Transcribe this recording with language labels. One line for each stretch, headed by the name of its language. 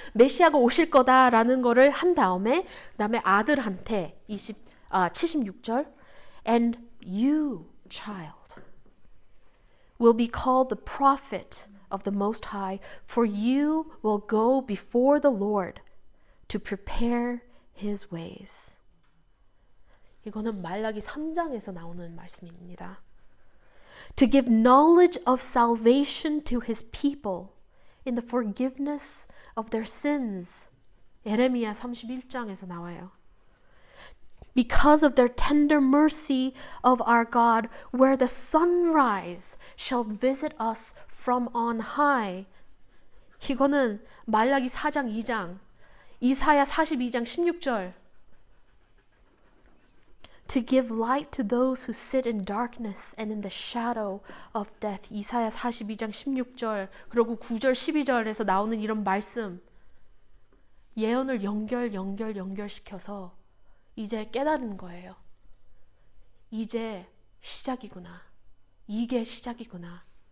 Korean: 메시아가 오실 거다라는 거를 한 다음에 그다음에 아들한테 76절
English: And you, child, will be called the prophet of the Most High, for you will go before the Lord to prepare his ways.
Korean: 이거는 말라기 3장에서 나오는 말씀입니다.
English: To give knowledge of salvation to his people in the forgiveness of their sins.
Korean: 예레미야 31장에서 나와요.
English: Because of their tender mercy of our God, where the sunrise shall visit us from on high.
Korean: 이거는 말라기 4장 2장, 이사야 42장 16절.
English: To give light to those who sit in darkness and in the shadow of death.
Korean: 이사야 42장 16절 그리고 9절 12절에서 나오는 이런 말씀. 예언을 연결시켜서 이제 깨달은 거예요. 이제 시작이구나. 이게 시작이구나.